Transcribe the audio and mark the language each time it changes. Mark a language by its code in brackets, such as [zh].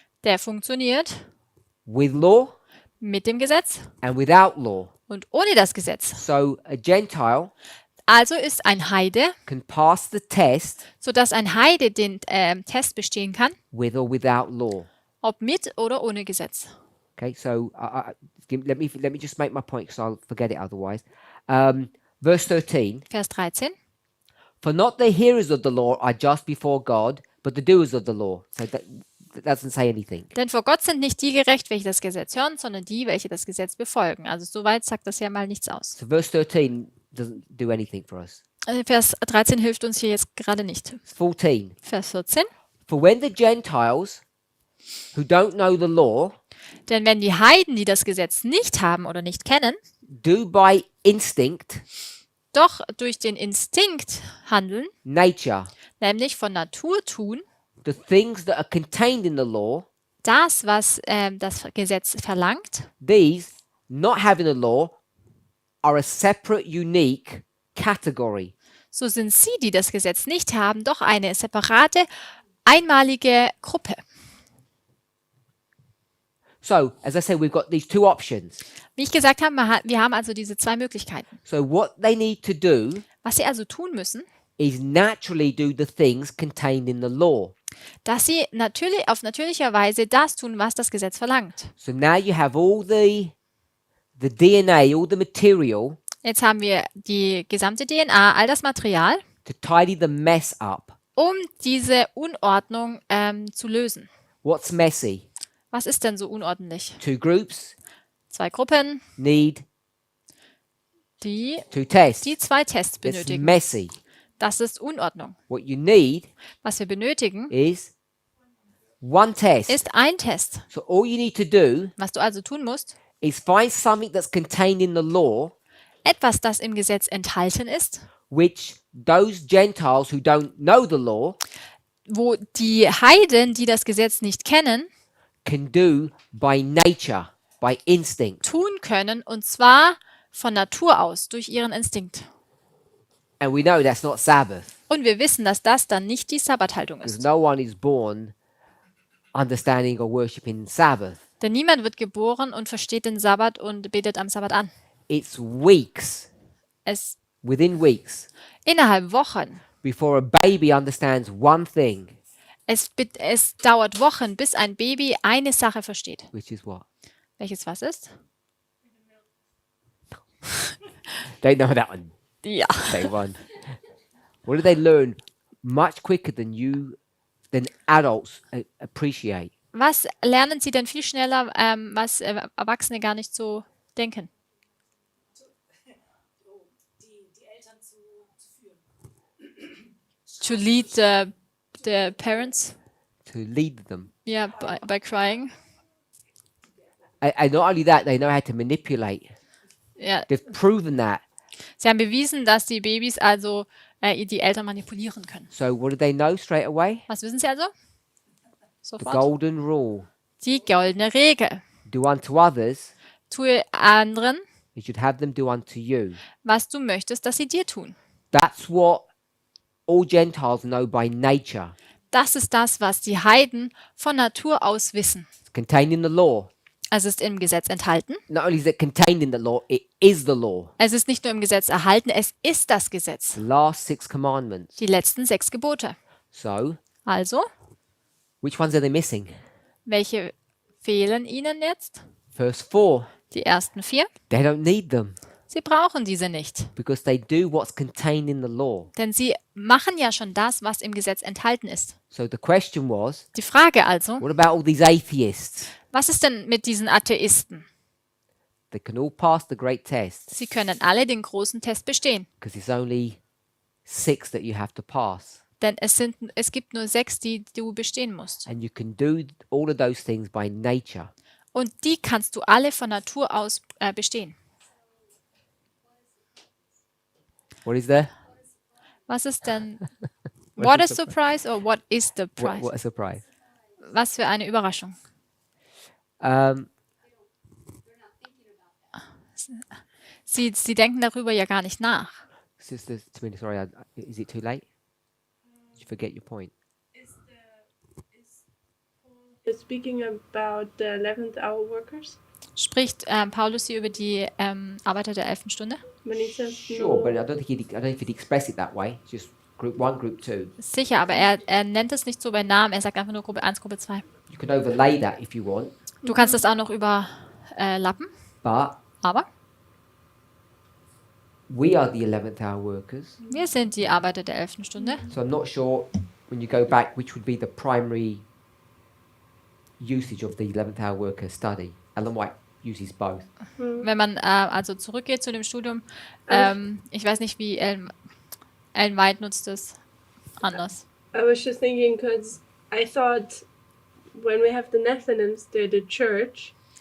[de] der funktioniert [en] with law [de] mit dem Gesetz [en] and without law. [de] und ohne das Gesetz. [en] So a Gentile [de] Also ist ein Heide, [en] can pass the test [de] sodass ein Heide den Test bestehen kann, [en] with or without law. [de] ob mit oder ohne Gesetz. [en] Okay, so let me just make my point because I'll forget it otherwise. Verse 13. [de] Vers 13. [en] For not the hearers of the law are just before God, but the doers of the law. So that doesn't say anything. [de] Denn vor Gott sind nicht die gerecht, welche das Gesetz hören, sondern die, welche das Gesetz befolgen. Also soweit sagt das ja mal nichts aus. [en] So verse 13 doesn't do anything for us. [de] Vers 13 hilft uns hier jetzt gerade nicht. [en] 14. [de] Vers 14. [en] For when the Gentiles who don't know the law [de] Denn wenn die Heiden, die das Gesetz nicht haben oder nicht kennen, [en] do by instinct, [de] doch durch den Instinkt handeln, [en] nature, [de] nämlich von Natur tun, [en] the things that are contained in the law, [de] das, was das Gesetz verlangt, [en] these, not having the law, are a separate, unique category. [de] so sind sie, die das Gesetz nicht haben, doch eine separate, einmalige Gruppe. [en] So, as I said, we've got these two options. [de] Wie ich gesagt habe, wir haben also diese zwei Möglichkeiten. [en] So what they need to do [de] Was sie also tun müssen, [en] is naturally do the things contained in the law. [de] dass sie natürlich auf natürlicher Weise das tun, was das Gesetz verlangt. [en] So now you have all the DNA, all the material [de] Jetzt haben wir die gesamte DNA, all das Material, [en] to tidy the mess up. [de] um diese Unordnung zu lösen. [en] What's messy? [de] Was ist denn so unordentlich? [en] Two groups [de] Zwei Gruppen, [en] need [de] die [en] two tests. [de] zwei Tests [en] That's [de] benötigen. [en] messy. [de] Das ist Unordnung. [en] What you need [de] Was wir benötigen, [en] is one test. [de] ist ein Test. [en] So all you need to do [de] Was du also tun musst, [en] is find something that's contained in the law [de] etwas, das im Gesetz enthalten ist, [en] which those Gentiles who don't know the law [de] wo die Heiden, die das Gesetz nicht kennen, [en] can do by nature, by instinct. [de] tun können, und zwar von Natur aus, durch ihren Instinkt. [en] And we know that's not Sabbath, [de] Und wir wissen, dass das dann nicht die Sabbathaltung [en] because [de] ist. [en] no one is born understanding or worshipping Sabbath. [de] Denn niemand wird geboren und versteht den Sabbat und betet am Sabbat an. [en] It's weeks, [de] Es [en] within weeks, [de] innerhalb Wochen. [en] before a baby understands one thing, [de] Es dauert Wochen, bis ein Baby eine Sache versteht. [en] which is what? [de] Welches was ist? [en] They know that one. [de] Ja. [en] Day one. What do they learn much quicker than adults appreciate? [de] Was lernen sie denn viel schneller, was Erwachsene gar nicht so denken? [en] To lead the parents, To lead them. yeah, by crying. And not only that, they know how to manipulate. [de] Ja, [en] They've proven that. [de] sie haben bewiesen, dass die Babys also die Eltern manipulieren können. [en] So what do they know straight away? [de] Was wissen sie also? [en] The [de] Sofort. [en] golden rule. [de] Die goldene Regel. [en] Do unto others [de] Tue anderen, [en] you should have them do unto you. [de] was du möchtest, dass sie dir tun. [en] That's what all Gentiles know by nature. [de] Das ist das, was die Heiden von Natur aus wissen. [en] It's contained in the law. [de] Es ist im Gesetz enthalten. [en] Not only is it contained in the law, it is the law. [de] Es ist nicht nur im Gesetz erhalten, es ist das Gesetz. [en] The last 6 commandments. [de] Die letzten 6 Gebote. [en] So, [de] Also, [en] which ones are they missing? [de] welche fehlen ihnen jetzt? [en] Verse 4. [de] Die ersten 4. [en] They don't need them [de] Sie brauchen diese nicht, [en] because they do what's contained in the law. [de] denn sie machen ja schon das, was im Gesetz enthalten ist. [en] So the question was, [de] Die Frage also, [en] what about all these atheists? [de] was ist denn mit diesen Atheisten? [en] They can all pass the great test [de] Sie können alle den großen Test bestehen. [en] because it's only 6 that you have to pass. [de] Denn es gibt nur 6, die du bestehen musst. [en] And you can do all of those things by nature. [de] Und die kannst du alle von Natur aus bestehen. [en] What is there? [de] Was ist denn? [en] What What is is the prize or what is the prize? What a surprise. [de] Was für eine Überraschung. Sie denken darüber ja gar nicht nach. [en] Sister Tamina, sorry, is it too late? Did you forget your point? Is speaking about the 11th hour workers [de] Spricht Paulus hier über die Arbeiter der 11. Stunde? [en] when he says Sure, but I no. don't think he'd express it that way. Just group 1, group 2. [de] Sicher, aber er nennt es nicht so bei Namen. Er sagt einfach nur Gruppe 1, Gruppe 2. [en] You can overlay that if you want, [de] Du kannst das auch noch überlappen, [en] but [de] aber [en] we are the 11th hour workers. [de] wir sind die Arbeiter der 11. Stunde. [en] So I'm not sure when you go back which would be the primary usage of the 11th hour worker study. Ellen White uses both. [de] Wenn man also zurückgeht zu dem Studium, ich weiß nicht, wie Ellen White nutzt es anders. [en] I was just thinking because I thought when we have the Nethinims, they're the church,